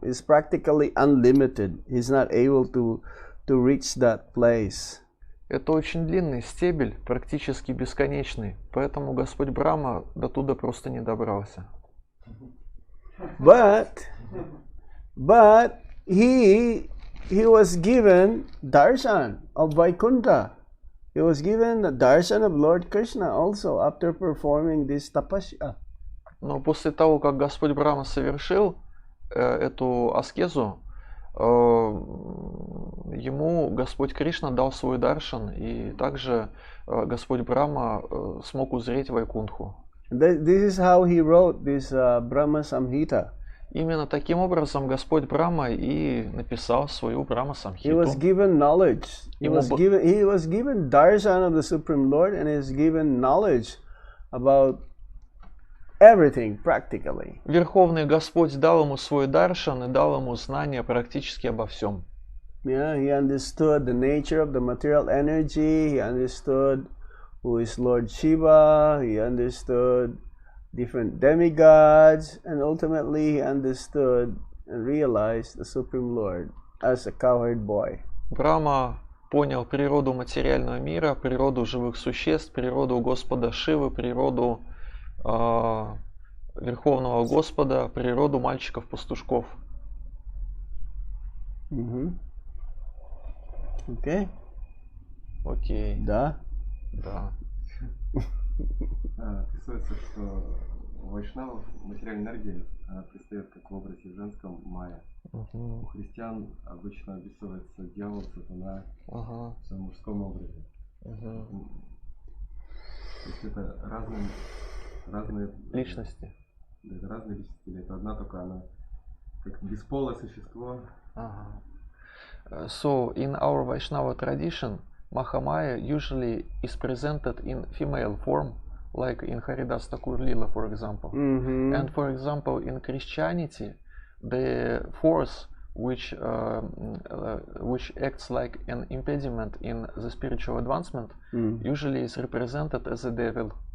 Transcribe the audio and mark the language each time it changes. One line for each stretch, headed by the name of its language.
English: It's practically unlimited. He's not able to reach that place.
Russian: Это очень длинный стебель, практически бесконечный, поэтому Господь Брахма до туда просто не добрался.
English: But he was given darshan of Vaikuntha. He was given the darshan of Lord Krishna also after performing this tapasya.
Russian: Но после того, как Господь Брахма совершил эту аскезу, ему Господь Кришна дал свой даршан, и также Господь Брахма смог узреть Вайкунтху.
English: This is how he wrote this Brahma Samhita.
Russian: Именно таким образом Господь Брахма и написал свою Брахма
English: He was
Russian: Самхиту.
English: given knowledge. He was given darshan of the Supreme Lord, and he was given knowledge about everything practically.
Russian: Верховный Господь дал ему свой даршан и дал ему знания практически обо всем.
English: Yeah, he understood the nature of the material energy. He understood who is Lord Shiva. He understood different demigods, and ultimately he understood and realized the Supreme Lord as a cowherd boy.
Russian: Брахма понял природу материального мира, природу живых существ, природу Господа Шивы, природу Верховного Господа, природу мальчиков-пастушков.
English: Okay?
Russian: Окей. Да? Да. Описывается, что у вайшнавов материальная энергия предстает как в образе женском майя. У христиан обычно описывается дьявол, сатана в своем мужском образе. То есть это разные Личности. Да, это разные личности, или это одна только она, как бесполое существо.
English: So in our Vaishnava tradition, Mahamaya usually is presented in female form, like in Haridas Thakur Lila, for example. And for example, in Christianity, the force which acts like an impediment in the spiritual advancement usually is represented as a devil.